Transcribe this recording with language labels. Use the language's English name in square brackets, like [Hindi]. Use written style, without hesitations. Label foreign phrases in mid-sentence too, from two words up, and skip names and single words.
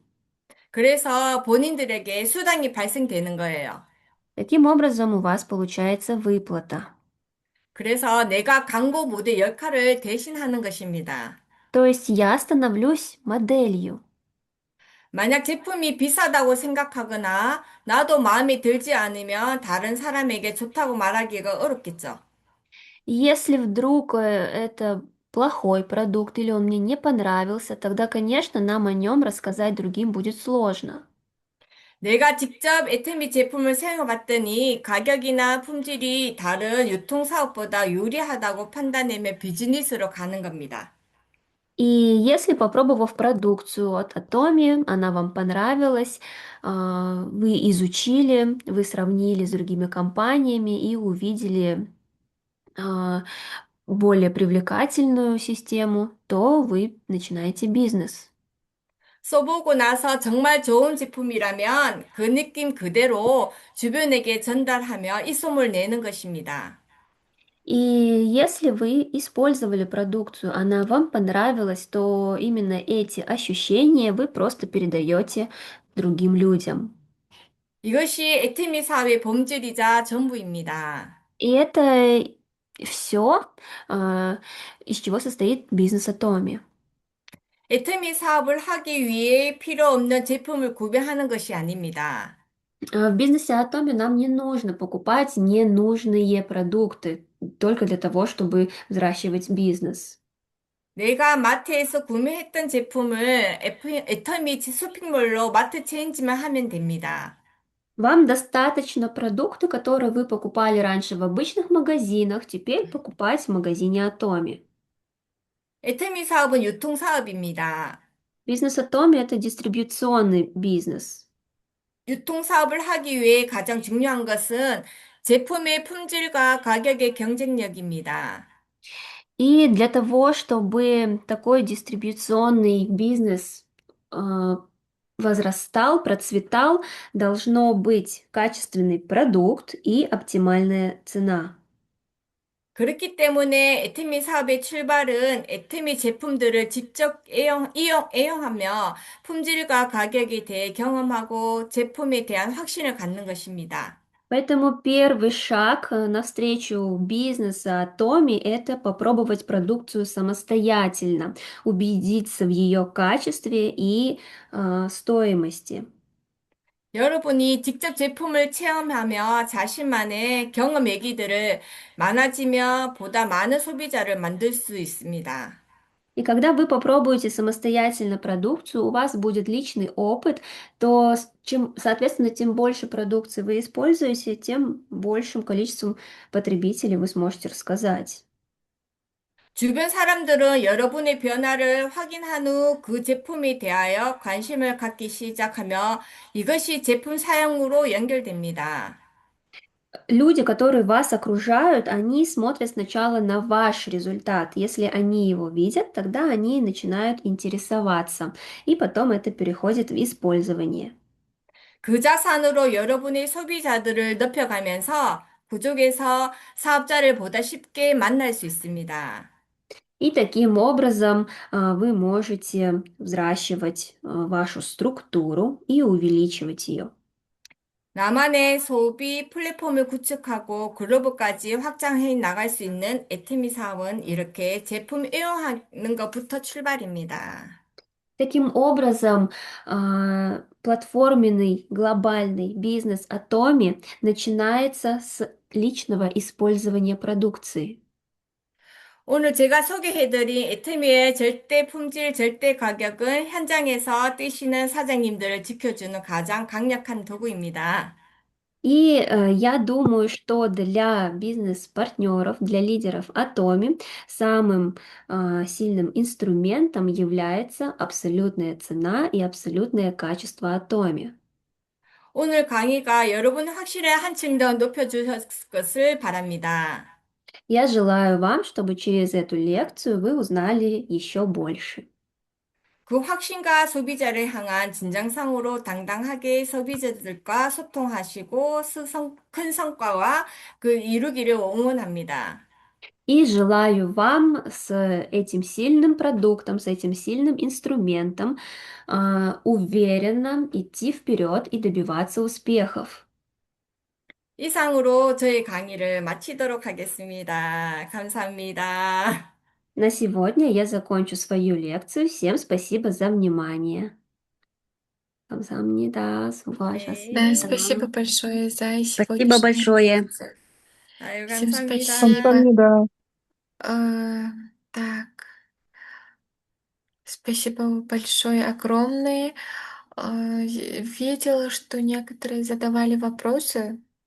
[Korean] 그래서 본인들에게 수당이 발생되는 거예요. [Russian] Таким образом, у вас получается выплата. [Korean] 그래서 내가 광고 모델 역할을 대신하는 것입니다. [Russian] То есть я становлюсь моделью. [Korean] 만약 제품이 비싸다고 생각하거나 나도 마음에 들지 않으면 다른 사람에게 좋다고 말하기가 어렵겠죠. [Russian] Если вдруг это плохой продукт или он мне не понравился, тогда, конечно, нам о нем рассказать другим будет сложно. [Korean] 내가 직접 애터미 제품을 사용해 봤더니 가격이나 품질이 다른 유통사업보다 유리하다고 판단하면 비즈니스로 가는 겁니다. [Russian] И если, попробовав продукцию от Atomi, она вам понравилась, вы изучили, вы сравнили с другими компаниями и увидели а, более привлекательную систему, то вы начинаете бизнес. [Korean] 써보고 나서 정말 좋은 제품이라면 그 느낌 그대로 주변에게 전달하며 입소문을 내는 것입니다. [Russian] И если вы использовали продукцию, она вам понравилась, то именно эти ощущения вы просто передаете другим людям. [Korean] 이것이 애터미 사업의 본질이자 전부입니다. [Russian] И это все, из чего состоит бизнес Atomi. [Korean] 애터미 사업을 하기 위해 필요 없는 제품을 구매하는 것이 아닙니다. [Russian] В бизнесе Atomi нам не нужно покупать ненужные продукты только для того, чтобы взращивать бизнес. [Korean] 내가 마트에서 구매했던 제품을 애터미 쇼핑몰로 마트 체인지만 하면 됩니다. [Russian] Вам достаточно продукты, которые вы покупали раньше в обычных магазинах, теперь покупать в магазине Atomi. [Korean] 애터미 사업은 유통사업입니다. [Russian] Бизнес Atomi– это дистрибьюционный бизнес. [Korean] 유통사업을 하기 위해 가장 중요한 것은 제품의 품질과 가격의 경쟁력입니다. [Russian] И для того, чтобы такой дистрибьюционный бизнес возрастал, процветал, должно быть качественный продукт и оптимальная цена. [Korean] 그렇기 때문에 애터미 사업의 출발은 애터미 제품들을 직접 애용하며 품질과 가격에 대해 경험하고 제품에 대한 확신을 갖는 것입니다. [Russian] Поэтому первый шаг навстречу бизнеса Atomi– это попробовать продукцию самостоятельно, убедиться в ее качестве и стоимости. [Korean] 여러분이 직접 제품을 체험하며 자신만의 경험 얘기들을 많아지며 보다 많은 소비자를 만들 수 있습니다. [Russian] И когда вы попробуете самостоятельно продукцию, у вас будет личный опыт, то соответственно, тем больше продукции вы используете, тем большим количеством потребителей вы сможете рассказать. [Korean] 주변 사람들은 여러분의 변화를 확인한 후 그 제품에 대하여 관심을 갖기 시작하며 이것이 제품 사용으로 연결됩니다. [Russian] Люди, которые вас окружают, они смотрят сначала на ваш результат. Если они его видят, тогда они начинают интересоваться, и потом это переходит в использование. [Korean] 그 자산으로 여러분의 소비자들을 넓혀가면서 부족에서 사업자를 보다 쉽게 만날 수 있습니다. [Russian] И таким образом вы можете взращивать вашу структуру и увеличивать ее. [Korean] 나만의 소비 플랫폼을 구축하고 글로벌까지 확장해 나갈 수 있는 애트미 사업은 이렇게 제품 애용하는 것부터 출발입니다. [Russian] Таким образом, платформенный глобальный бизнес Atomi начинается с личного использования продукции. [Korean] 오늘 제가 소개해드린 애트미의 절대 품질, 절대 가격은 현장에서 뛰시는 사장님들을 지켜주는 가장 강력한 도구입니다. [Russian] И я думаю, что для бизнес-партнеров, для лидеров Atomi самым сильным инструментом является абсолютная цена и абсолютное качество Atomi. [Korean] 오늘 강의가 여러분의 확신을 한층 더 높여주셨을 것을 바랍니다. [Russian] Я желаю вам, чтобы через эту лекцию вы узнали еще больше. [Korean] 그 확신과 소비자를 향한 진정성으로 당당하게 소비자들과 소통하시고 큰 성과와 그 이루기를 응원합니다. [Russian] И желаю вам с этим сильным продуктом, с этим сильным инструментом уверенно идти вперед и добиваться успехов. [Korean] 이상으로 저희 강의를 마치도록 하겠습니다. 감사합니다. [Russian] На сегодня я закончу свою лекцию. Всем спасибо за внимание. [Korean] 감사합니다. 네. [Russian] Да, [Korean] 수고하셨습니다. [Russian] спасибо большое за Спасибо сегодняшнюю большое. лекцию. [Korean] 아유, [Russian] Всем [Korean] 감사합니다. [Russian] спасибо. [Korean] 감사합니다. [Russian] Так, спасибо большое, огромное. Видела, что некоторые задавали вопросы.